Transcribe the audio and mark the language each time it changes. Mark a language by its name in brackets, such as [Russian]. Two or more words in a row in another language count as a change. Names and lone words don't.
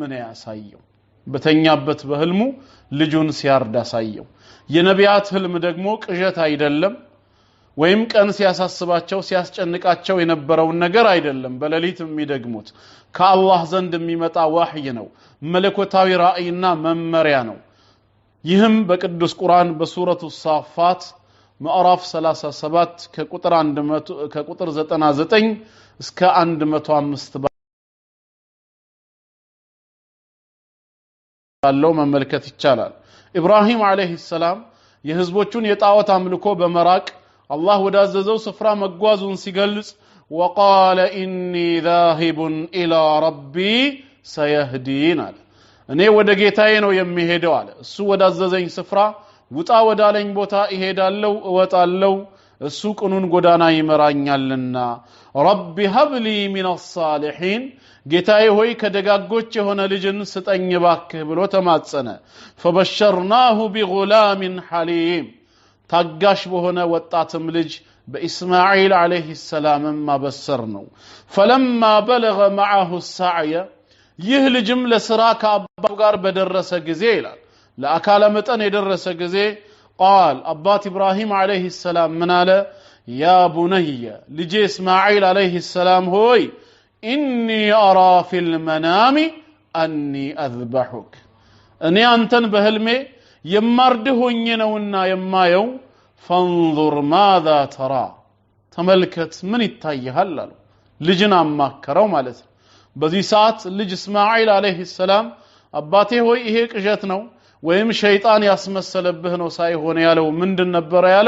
[Amharic] ነው ያሳየው በተኛበት በህልሙ ልጁን ሲያርድ አሳየው የነቢያት ህልም ደግሞ ቅዠት አይደለም ወይም ቀን ሲያሳስባቸው ሲያስጨንቃቸው የነበረው ነገር አይደለም በሌሊት የሚደግሙት ከአላህ ዘንድ የሚመጣ ወህይ ነው መለኮታዊ ራእይና መመሪያ ነው ይህም በቅዱስ ቁርአን በሱረቱ ሳፋት ምዕራፍ 37 ከቁጥር 99 እስከ 105 ባለው መመልከት ይቻላል። ኢብራሂም [Arabic] عليه السلام [Amharic] የህዝቦቹን የጣዖት አምልኮ በመራቅ አላህ ወዳዘዘው ስፍራ መጓዙን ሲገልጽ [Arabic] وقال إني ذاهب إلى ربي سيهدين [Amharic] አለ። እኔ ወደ ጌታዬ ነው የሚሄደው አለ። እሱ ወዳዘዘኝ ስፍራ ውጣ ወዳለኝ ቦታ እሄዳለሁ እወጣለሁ፣ እሱ ቅኑን ጎዳና ይመራኛልና። [Arabic] رب هب لي من الصالحين [Amharic] ጌታዬ ሆይ ከደጋጎች የሆነ ልጅን ስጠኝ ባክህ ብሎ ተማጸነ። [Arabic] فبشرناه بغلام حليم [Amharic] ታጋሽ በሆነ ወጣትም ልጅ በኢስማኤል [Arabic] عليه السلام [Amharic] ማበሰር ነው። [Arabic] فلما بلغ معه السعي [Amharic] ይህ ልጅም ለሥራ ከአባቱ ጋር በደረሰ ጊዜ ይላል ለአካለ መጠን የደረሰ ጊዜ قال አባት ኢብራሂም [Arabic] عليه السلام [Amharic] ምን አለ? [Arabic] يا بني [Amharic] ልጄ ኢስማኤል [Arabic] عليه السلام [Amharic] ሆይ [Arabic] إني أرى في المنام أني أذبحك [Amharic] እኔ አንተን በህልሜ የማርድህ ሆኜ ነውና የማየው [Arabic] فانظر ماذا ترى [Amharic] ተመልከት ምን ይታይሃል አሉ። ልጅን አማከረው ማለት ነው። በዚህ ሰዓት ልጅ እስማኤል [Arabic] عليه السلام [Amharic] አባቴ ሆይ ይሄ ቅዠት ነው ወይም ሸይጣን ያስመሰለብህ ነው ሳይሆን ያለው ምንድን ነበር ያለው?